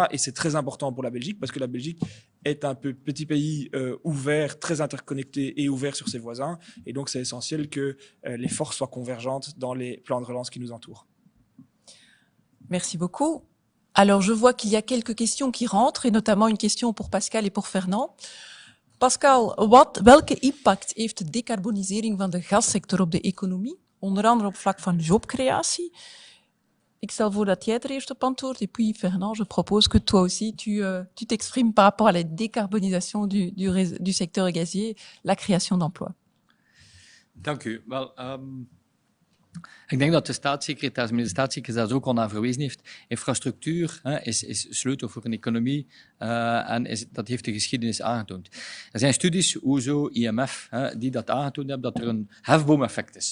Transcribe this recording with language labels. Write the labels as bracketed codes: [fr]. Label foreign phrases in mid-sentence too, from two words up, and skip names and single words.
[fr] Et c'est très important pour la Belgique parce que la Belgique est un petit pays ouvert, très interconnecté et ouvert sur ses voisins. Et donc, c'est essentiel que les forces soient convergentes dans les plans de relance qui nous entourent. Merci beaucoup. Alors, je vois qu'il y a quelques questions qui rentrent, et notamment une question pour Pascal et pour Fernand. Pascal, [nl] welke impact heeft de decarbonisering van de gassector op de economie, onder andere op vlak van jobcreatie? Ik stel voor dat jij er eerst op antwoordt, [fr] et puis Fernand, je propose que toi aussi tu t'exprimes par rapport à la décarbonisation du secteur gazier, la création d'emplois. [nl] Dank u. Wel, ik denk dat de staatssecretaris ook al aan verwezen heeft. Infrastructuur is sleutel voor een economie en dat heeft de geschiedenis aangetoond. Er zijn studies, OESO, IMF, die dat aangetoond hebben, dat er een hefboomeffect is.